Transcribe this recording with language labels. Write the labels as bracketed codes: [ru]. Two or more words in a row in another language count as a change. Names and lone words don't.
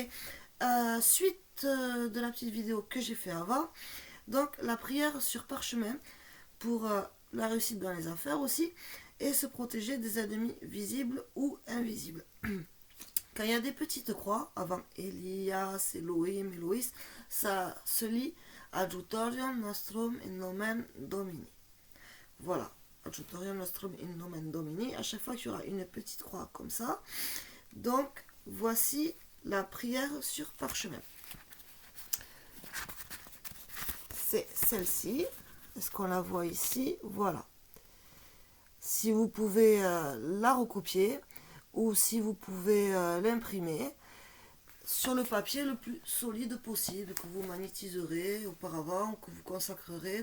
[fr] Suite de la petite vidéo que j'ai fait avant. Donc, la prière sur parchemin pour la réussite dans les affaires aussi. Et se protéger des ennemis visibles ou invisibles. Quand il y a des petites croix, avant Elias, Elohim, Eloïs, ça se lit [la] Adjutorium Nostrum in Nomen Domini. [fr] Voilà. [la] Adjutorium Nostrum in Nomen Domini. [fr] À chaque fois qu'il y aura une petite croix comme ça. Donc, voici la prière sur parchemin. C'est celle-ci. Est-ce qu'on la voit ici? Voilà. Si vous pouvez la recopier ou si vous pouvez l'imprimer sur le papier le plus solide possible que vous magnétiserez auparavant, que vous consacrerez.